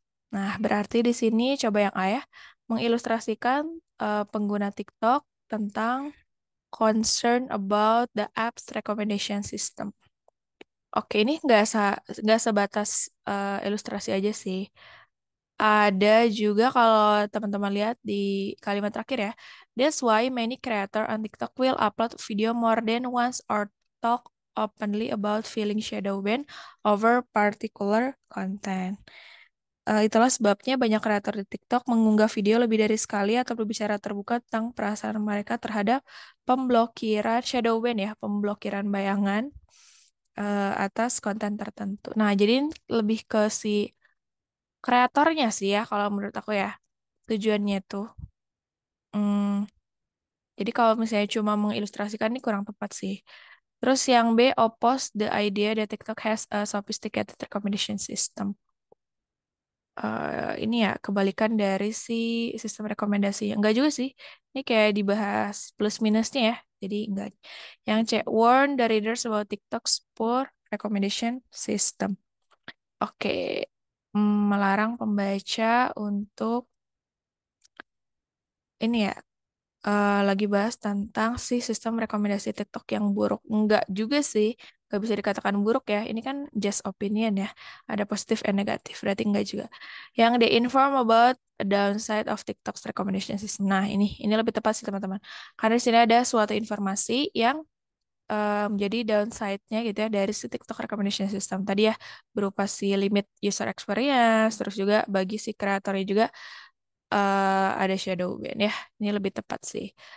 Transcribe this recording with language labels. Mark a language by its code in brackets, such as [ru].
[id] Nah, berarti di sini coba yang A ya, mengilustrasikan pengguna TikTok tentang [en] concern about the app's recommendation system. [id] Oke, ini nggak sebatas ilustrasi aja sih. Ada juga kalau teman-teman lihat di kalimat terakhir ya. [en] That's why many creator on TikTok will upload video more than once or talk openly about feeling shadow banned over particular content. [id] Itulah sebabnya banyak kreator di TikTok mengunggah video lebih dari sekali atau berbicara terbuka tentang perasaan mereka terhadap pemblokiran shadow ban ya, pemblokiran bayangan atas konten tertentu. Nah, jadi lebih ke si kreatornya sih ya, kalau menurut aku ya, tujuannya tuh. Hmm, jadi kalau misalnya cuma mengilustrasikan ini kurang tepat sih. Terus yang B, [en] oppose the idea that TikTok has a sophisticated recommendation system. [id] Ini ya kebalikan dari si sistem rekomendasi. Enggak juga sih. Ini kayak dibahas plus minusnya ya. Jadi enggak. Yang C, [en] warn the readers about TikTok's poor recommendation system. Oke. [id] Melarang pembaca untuk ini ya, lagi bahas tentang si sistem rekomendasi TikTok yang buruk. Enggak juga sih, nggak bisa dikatakan buruk ya. Ini kan just opinion ya. Ada positif and negatif, berarti enggak juga. [en] Yang they inform about a downside of TikTok's recommendation system. [id] Nah, ini lebih tepat sih teman-teman. Karena di sini ada suatu informasi yang menjadi downside-nya gitu ya dari si TikTok recommendation system. Tadi ya berupa si limit user experience, terus juga bagi si kreatornya juga ada shadow ban ya. Ini lebih tepat sih.